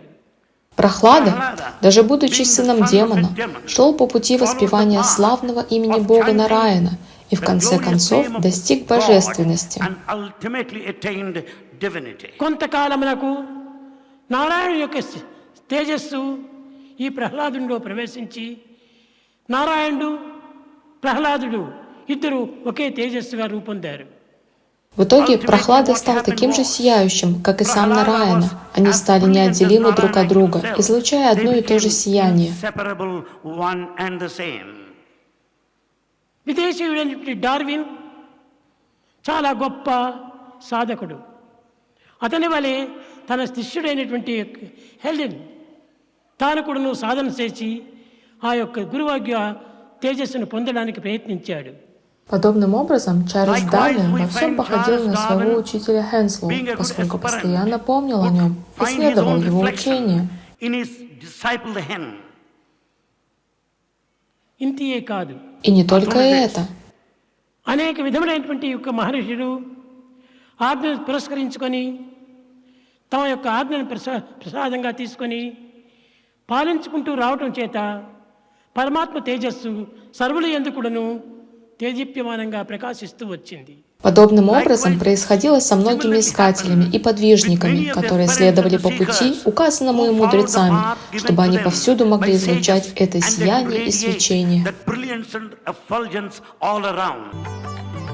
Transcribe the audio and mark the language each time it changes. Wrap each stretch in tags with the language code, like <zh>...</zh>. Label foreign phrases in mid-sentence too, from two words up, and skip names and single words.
<ru>Прохлада, даже будучи сыном демона, шел по пути воспевания славного имени Бога Нараяна и в конце концов достиг божественности.</ru> <te>కొంతకాలమునకు నారాయణ యొక్క తేజస్సు ఈ ప్రహ్లాదునిలో ప్రవేశించి నారాయణుడు ప్రహ్లాదుడు ఇద్దరు ఒకే తేజస్సుగా రూపొందారు.</te> <ru>В итоге Прохлада стал таким же сияющим, как и сам Нараяна. Они стали неотделимы друг от друга, излучая одно и то же сияние.</ru> <te>విదేశీయుడైనటువంటి డార్విన్ చాలా గొప్ప సాధకుడు. అతని వలె తన శిష్యుడైనటువంటి హెల్డెన్ తాను కూడా సాధన చేసి ఆ యొక్క గురువాజ్ఞ తేజస్సును పొందడానికి ప్రయత్నించాడు.</te> <ru>Подобным образом, Чарльз Дарвин во всем походил на своего учителя Хенслоу, поскольку постоянно помнил о нем и следовал его учению.</ru> <te>ఇంతియే కాదు,</te> <ru>И не только это.</ru> <te>అనేక విధములైనటువంటి యొక్క మహర్షులు ఆజ్ఞను పురస్కరించుకొని తమ యొక్క ఆజ్ఞను ప్రసాదంగా తీసుకొని పాలించుకుంటూ రావటం చేత పరమాత్మ తేజస్సు సర్వుల యందు కూడాను తేజీప్యమానంగా ప్రకాశిస్తూ వచ్చింది.</te> <ru>Подобным образом происходило со многими искателями и подвижниками, которые следовали по пути, указанному и мудрецами, чтобы они повсюду могли излучать это сияние и свечение.</ru>